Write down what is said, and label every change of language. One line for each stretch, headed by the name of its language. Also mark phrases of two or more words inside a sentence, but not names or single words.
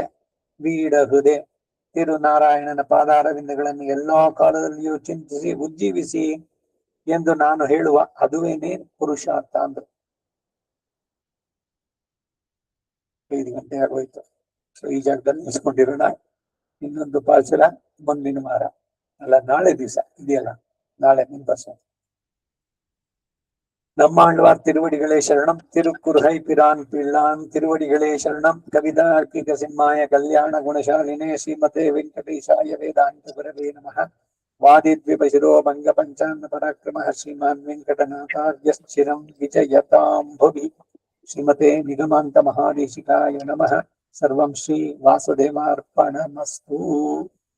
Kannada: ವೀಡ ಹೃದಯ ತಿರುನಾರಾಯಣನ ಪಾದಾರವಿಂದಗಳನ್ನು ಎಲ್ಲಾ ಕಾಲದಲ್ಲಿಯೂ ಚಿಂತಿಸಿ ಉಜ್ಜೀವಿಸಿ ಎಂದು ನಾನು ಹೇಳುವ ಅದುವೇನೇ ಪುರುಷಾರ್ಥ ಅಂದ್ರು. 5 ಗಂಟೆ ಆಗೋಯ್ತು. ಸೊ ಈ ಜಾಗದಲ್ಲಿ ನಿಲ್ಸ್ಕೊಂಡಿರೋಣ. ಇನ್ನೊಂದು ಪಾಲ್ಸಲ ಮುಂದಿನ ವಾರ ಅಲ್ಲ, ನಾಳೆ ದಿವಸ ಇದೆಯಲ್ಲ, ನಾಳೆ ಮುಂಬಸ.
Tamil: நம்மாழ்வார் திருவடிகளே சரணம். திருக்குறுகை பிரான் பிள்ளான் திருவடிகளே சரணம்.
Sanskrit: கவிதார்க்கிக சிம்மாய கல்யாண குணசாலினே ஸ்ரீமதே வெங்கடேசாய வேதாந்த குரவே நமः. வாதித்விபசிரோ பங்க பஞ்சாங்க பராக்கிரமः ஸ்ரீமான் வெங்கடநாதார்யஸ்சிரம் விஜயதாம் புவி. ஸ்ரீமதே நிகமாந்த மகாதேசிகாய நமः. सर्वं श्री वासुदेवार्पणमस्तु.